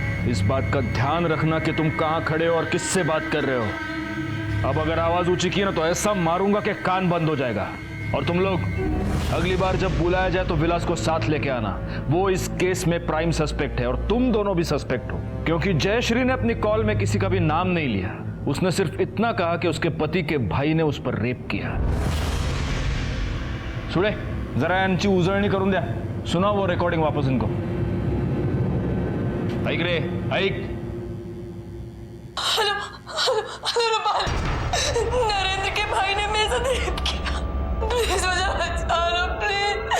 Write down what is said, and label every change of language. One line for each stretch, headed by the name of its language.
Hindi: इस बात का ध्यान रखना कि तुम कहां खड़े हो और किससे बात कर रहे हो। अब अगर आवाज ऊंची की ना तो ऐसा मारूंगा कि कान बंद हो जाएगा। और तुम लोग अगली बार जब बुलाया जाए तो विलास को साथ लेके आना। वो इस केस में प्राइम सस्पेक्ट है और तुम दोनों भी सस्पेक्ट हो, क्योंकि जयश्री ने अपनी कॉल में किसी का भी नाम नहीं लिया। उसने सिर्फ इतना कहा कि उसके पति के भाई ने उस पर रेप किया।
Marathi: सुड़े, जरा यांची उजळणी करून द्या।
Hindi: सुना वो रिकॉर्डिंग वापस इनको।
Marathi: ऐक रे, ऐक।
Hindi: हेलो रूपाल, नरेंद्र के भाई ने मेरे साथ रेप किया। प्लीज मुझे बचा लो, प्लीज।